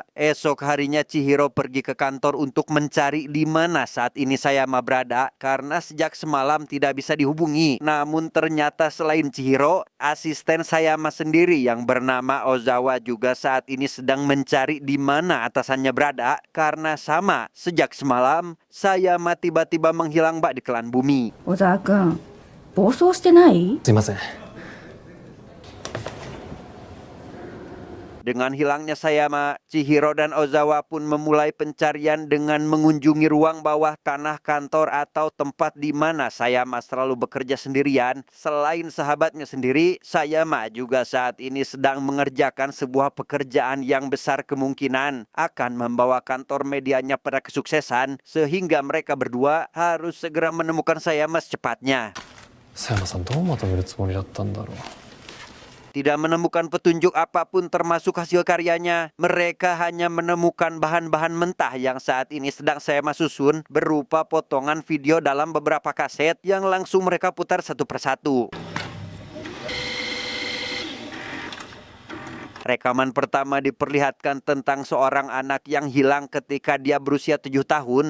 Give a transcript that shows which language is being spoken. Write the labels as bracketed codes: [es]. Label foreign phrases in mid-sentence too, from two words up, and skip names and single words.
[id] Esok harinya Chihiro pergi ke kantor untuk mencari di mana saat ini Sayama berada karena sejak semalam tidak bisa dihubungi. Namun ternyata selain Chihiro, asisten Sayama sendiri yang bernama Ozawa juga saat ini sedang mencari di mana atasannya berada karena sama sejak semalam Sayama tiba-tiba menghilang bak di telan bumi. [ja] 小沢君暴走してない？すいません。 [id] Dengan hilangnya Sayama, Chihiro dan Ozawa pun memulai pencarian dengan mengunjungi ruang bawah tanah kantor atau tempat di mana Sayama selalu bekerja sendirian. Selain sahabatnya sendiri, Sayama juga saat ini sedang mengerjakan sebuah pekerjaan yang besar kemungkinan akan membawa kantor medianya pada kesuksesan, sehingga mereka berdua harus segera menemukan Sayama secepatnya. [ja] 佐山さんどうまとめるつもりだったんだろう。 [id] Tidak menemukan petunjuk apapun termasuk hasil karyanya. Mereka hanya menemukan bahan-bahan mentah yang saat ini sedang Sayama susun berupa potongan video dalam beberapa kaset yang langsung mereka putar satu persatu. Rekaman pertama diperlihatkan tentang seorang anak yang hilang ketika dia berusia 7 tahun.